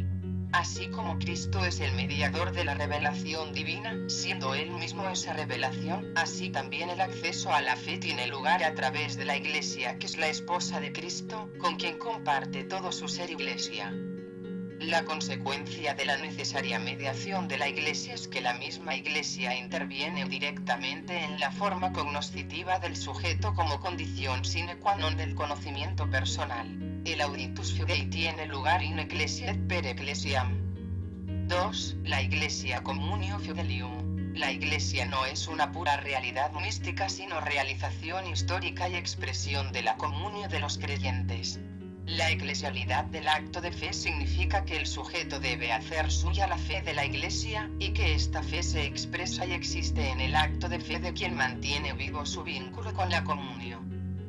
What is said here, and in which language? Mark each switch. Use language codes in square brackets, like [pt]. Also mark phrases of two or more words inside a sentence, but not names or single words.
[es] Así como Cristo es el mediador de la revelación divina, siendo Él mismo esa revelación, así también el acceso a la fe tiene lugar a través de la Iglesia, que es la esposa de Cristo, con quien comparte todo su ser Iglesia. La consecuencia de la necesaria mediación de la Iglesia es que la misma Iglesia interviene directamente en la forma cognoscitiva del sujeto como condición [la] sine qua non [es] del conocimiento personal. [la] El auditus fidei [es] tiene lugar [la] in ecclesia et per ecclesiam. 2. [es] La Iglesia [la] communio fidelium. [es] La Iglesia no es una pura realidad mística, sino realización histórica y expresión de la comunión de los creyentes. La eclesialidad del acto de fe significa que el sujeto debe hacer suya la fe de la Iglesia, y que esta fe se expresa y existe en el acto de fe de quien mantiene vivo su vínculo con la comunión.